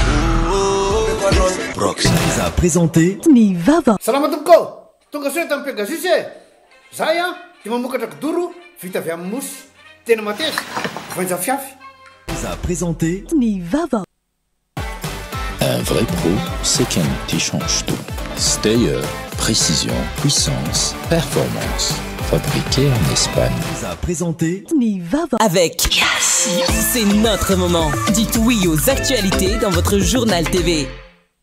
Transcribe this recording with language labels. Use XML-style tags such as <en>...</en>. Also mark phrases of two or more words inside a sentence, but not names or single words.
<fr>Brox vous a présenté</fr> <mg>Ny Vava. Salama tompoko. Tonga soe tamin'ny Pegasus e. Zay dia mamokatra kidoro vita avy amin'ny mosy. Tena mateza. Voanja fiafy.</mg> <fr>Vous a présenté</fr> <mg>Ny Vava.</mg> <fr>Un vrai pro, c'est Ken qui change tout. Stayer, précision, puissance, performance. Fabriqué en Espagne. Vous a présenté</fr> <mg>Ny Vava.</mg> <fr>Avec Yes, c'est notre moment. Dites oui aux actualités dans votre journal TV.</fr>